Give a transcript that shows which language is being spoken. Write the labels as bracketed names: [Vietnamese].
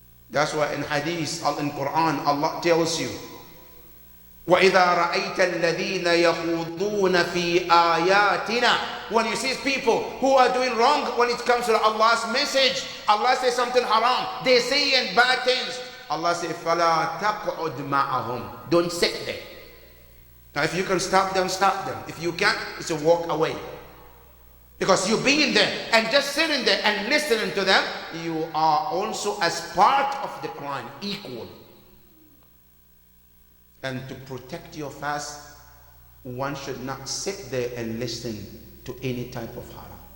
[English] That's why in hadith, in Quran, Allah tells you, [Arabic] وَإِذَا رَأَيْتَ الَّذِينَ يَخُوضُونَ فِي آيَاتِنَا. [English] When you see people who are doing wrong when it comes to Allah's message, Allah says something haram, they saying bad things. Allah says, [Arabic] فَلَا تَقْعُدْ مَعَهُمْ. [English] Don't sit there. Now if you can stop them, stop them. If you can't, it's a walk away. Because you being there and just sitting there and listening to them, you are also as part of the crime, equal. And to protect your fast, one should not sit there and listen to any type of haram.